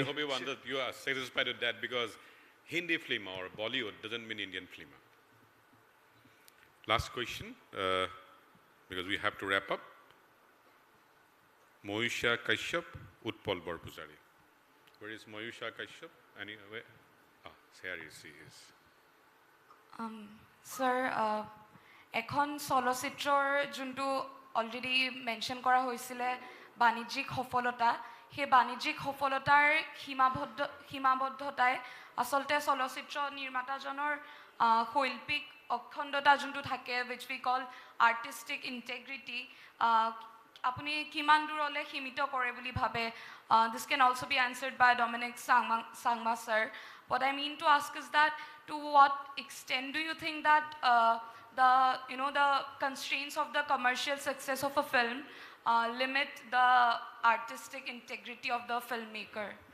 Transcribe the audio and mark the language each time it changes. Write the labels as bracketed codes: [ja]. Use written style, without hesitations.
[en] I hope you are satisfied with that because Hindi film or Bollywood doesn't mean Indian film. Last question, because we have to wrap up. Moyusha Kashyap, Utpal Borpuzari. Where is Moyusha Kashyap? Anywhere? Here she is. [as] Sir, এখন চলচ্চিত্ৰৰ যোনটো already mention কৰা হৈছিলে বাণিজ্যিক সফলতা সেই বাণিজ্যিক সফলতাৰ সীমাবদ্ধতাই আচলতে চলচ্চিত্ৰ নিৰ্মাতাজনৰ শৈল্পিক অখণ্ডতা যোনটো থাকে [en] which we call artistic integrity [as] আপুনি কিমান দূৰলৈ সীমিত কৰে বুলি ভাবে [en] this can also be answered by Dominic Sangma sir. What I mean to ask is that to what extent do you think that the constraints of the commercial success of a film limit the artistic integrity of the filmmaker?